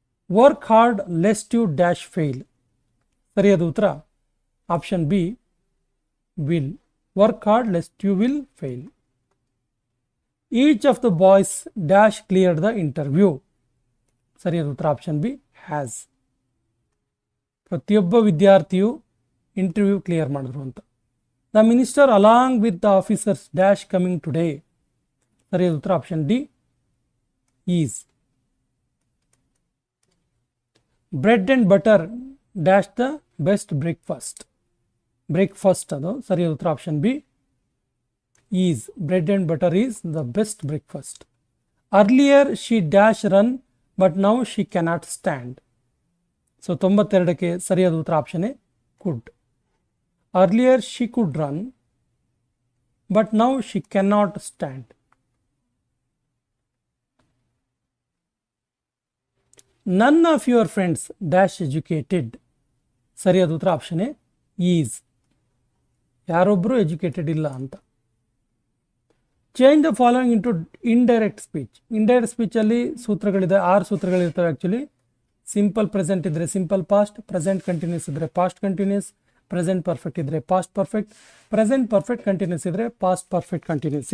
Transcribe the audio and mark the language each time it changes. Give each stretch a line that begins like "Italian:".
English: Work hard lest you dash fail.
Kannada: ಸರಿಯಾದ ಉತ್ತರ option B
English: Will. Work hard lest you will fail. Each of the boys dash cleared the interview.
Kannada: ಸರಿಯಾದ ಉತ್ತರ option B has. ಪ್ರತಿಯೊಬ್ಬ ವಿದ್ಯಾರ್ಥಿಯು interview clear ಮಾಡಿದ್ರು ಅಂತ.
English: The minister along with the officers dash coming today.
Kannada: ಸರಿಯಾದ ಉತ್ತರ option D
English: Is. Bread and butter dash the best breakfast.
Kannada: Breakfast ಅದು ಸರಿಯಾದ ಉತ್ತರ option B is.
English: Bread and butter is the best breakfast. Earlier she dash run but now she cannot stand.
Kannada: So 92ಕ್ಕೆ ಸರಿಯಾದ ಉತ್ತರ option A could.
English: Earlier she could run but now she cannot stand. None of your friends dash educated.
Kannada: ಸರಿಯಾದ ಉತ್ತರ option A
English: is.
Kannada: ಯಾರೊಬ್ಬರು educated ಇಲ್ಲ ಅಂತ.
English: Change the following into indirect speech.
Kannada: Indirect ಸ್ಪೀಚಲ್ಲಿ ಸೂತ್ರಗಳಿದೆ, 6 ಸೂತ್ರಗಳಿರ್ತವೆ actually. Simple present ಇದ್ದರೆ simple past, present continuous ಇದ್ದರೆ past continuous, present perfect ಇದ್ದರೆ past perfect, present perfect continuous ಇದ್ದರೆ past perfect continuous.